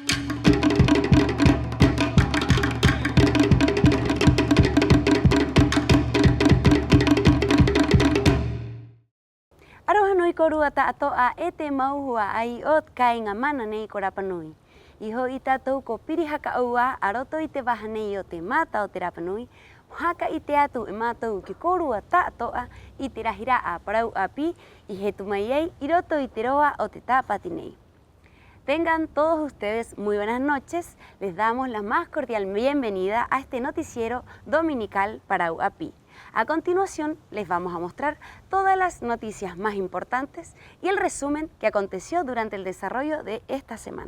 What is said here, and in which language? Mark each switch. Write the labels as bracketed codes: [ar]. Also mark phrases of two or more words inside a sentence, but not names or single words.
[rap] Aroha nui korua ta'atoa e te mauhua ai o kai ngā mana nei ko Rapanui. Iho i tātou ko pirihaka aua a roto i te waha nei o te māta o te Rapanui, haka i te atu e mātou ki korua ta'atoa i te rahira a Parau Api i he tumai ei i roto i te roa o te tāpati nei. [es] Tengan todos ustedes muy buenas noches, les damos la más cordial bienvenida a este noticiero dominical Parau Api. A continuación les vamos a mostrar todas las noticias más importantes y el resumen que aconteció durante el desarrollo de esta semana.